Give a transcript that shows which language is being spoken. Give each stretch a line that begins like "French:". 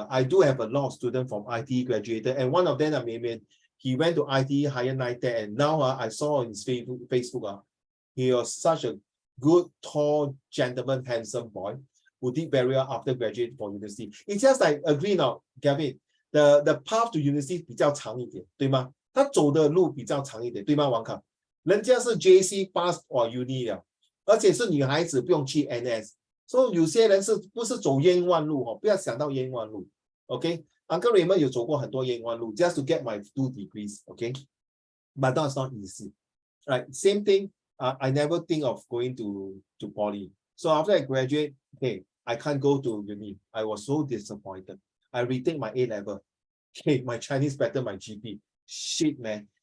English: I do have a lot of students from IT graduated, and one of them, he went to IT, higher NITEC, and now I saw on his Facebook, he was such a good, tall, gentleman, handsome boy who did very well after graduating from university. It's just like, agree now, Gavin, the path to university
Chinese: 比较长一点，对吗？他走的路比较长一点，对吗，王康？人家是 JC pass or uni 了，而且是女孩子不用去 NS。 So 有些人是不是走冤枉路哦？不要想到冤枉路 ，OK？ Uncle Raymond 有走过很多冤枉路 ，
English: just to get my 2 degrees，OK？ But that's not easy, right? Same thing. I never think of going to poly. So after I graduate, okay, I can't go to uni. I was so disappointed. I retake my A level. Okay, my Chinese better my GP. Shit, man.